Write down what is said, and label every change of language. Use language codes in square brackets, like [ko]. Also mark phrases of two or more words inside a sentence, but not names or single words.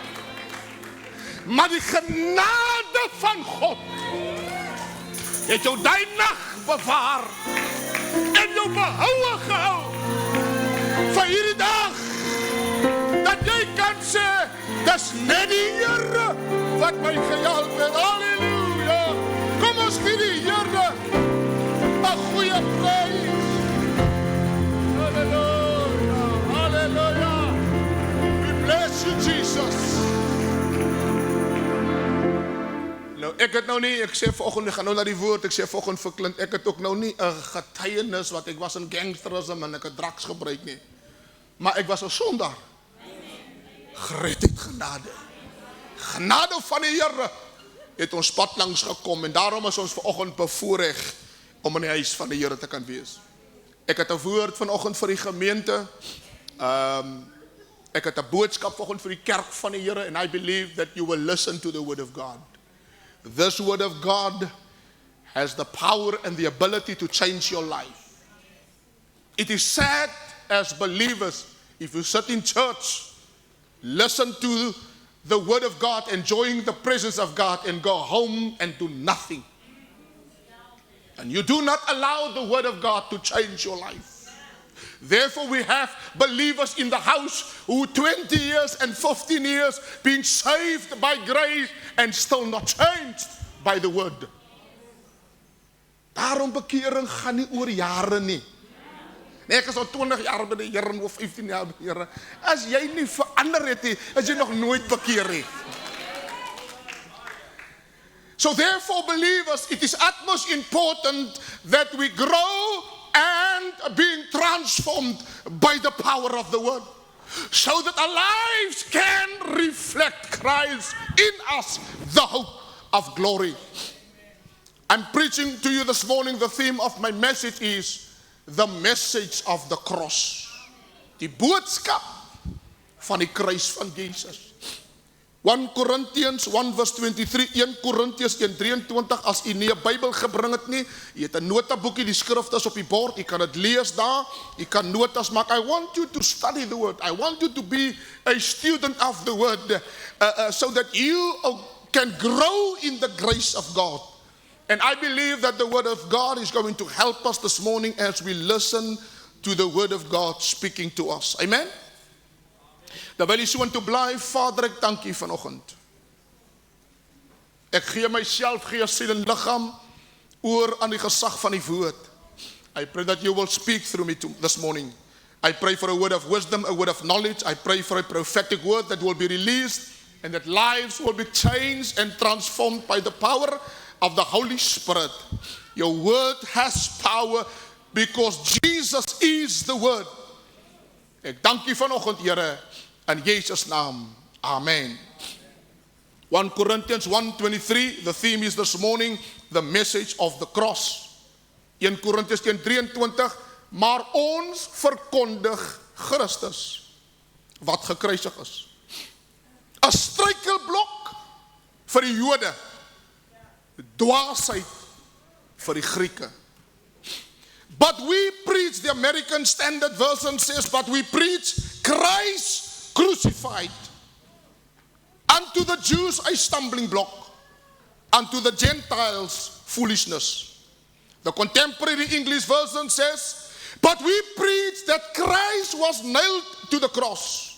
[af] Maar die genade van God het jou die nag bewaar en jou behoue gehou vir hierdie dag, dat jy kan sê, dis net die Here wat my gehelp het. Halleluja! Kom ons gee die Here 'n goeie prys. Halleluja! Halleluja! [en] We bless you, Jesus. [af] Nou, ek het nou nie, ek sê vanoggend, ek gaan nou na die woord, ek sê vanoggend vir Clint, ek het ook nou nie 'n getuienis wat ek was in gangsterisme en ek het drugs gebruik nie. Maar ek was 'n sondaar. Gered uit genade. Genade van die Here het ons pad langs gekom en daarom is ons vanoggend bevoorreg om in die huis van die Here te kan wees. Ek het 'n woord vanoggend vir die gemeente. Ek het 'n boodskap vanoggend vir die kerk van die Here, [en] and I believe that you will listen to the word of God. This word of God has the power and the ability to change your life. It is sad as believers, if you sit in church, listen to the word of God, enjoying the presence of God, and go home and do nothing. And you do not allow the word of God to change your life. Therefore, we have believers in the house who 20 years and 15 years being saved by grace and still not changed by the word. [af] Daarom bekering gaan nie oor jare nie. Nee, ek is al 20 jaar by die Here of 15 jaar by die Here. As jy nie verander het nie, as jy nog nooit bekeer het. [en] So therefore, believers, it is utmost important that we grow and being transformed by the power of the word, so that our lives can reflect Christ in us, the hope of glory. I'm preaching to you this morning, the theme of my message is the message of the cross. [af] Die boodskap van die kruis van Jesus. [en] 1 Corinthians 1 verse 23, [af] 1 Korintiërs 1:23, as jy nie 'n Bybel gebring het nie, jy het 'n notaboekie, die skrif is op die bord, jy kan dit lees daar, jy kan notas maak. [en] I want you to study the word. I want you to be a student of the word, so that you can grow in the grace of God. And I believe that the word of God is going to help us this morning as we listen to the word of God speaking to us. Amen? [af] Terwyl jy so intoe bly, Vader, ek dank U vanoggend. Ek gee myself, gees, siel en liggaam oor aan die gesag van die woord. [en] I pray that you will speak through me this morning. I pray for a word of wisdom, a word of knowledge. I pray for a prophetic word that will be released and that lives will be changed and transformed by the power of the Holy Spirit. Your word has power because Jesus is the word. [af] Ek dank U vanoggend, Here, in Jesus' naam. Amen. [en] 1 Corinthians 1:23, the theme is this morning, the message of the cross. [af] 1 Korintiërs 1:23, maar ons verkondig Christus, wat gekruisig is. 'n struikelblok vir die Jode, dwaasheid vir die Grieke. [en] But we preach, the American Standard Version says, but we preach Christ crucified. Unto the Jews a stumbling block, unto the Gentiles foolishness. The contemporary English version says, but we preach that Christ was nailed to the cross.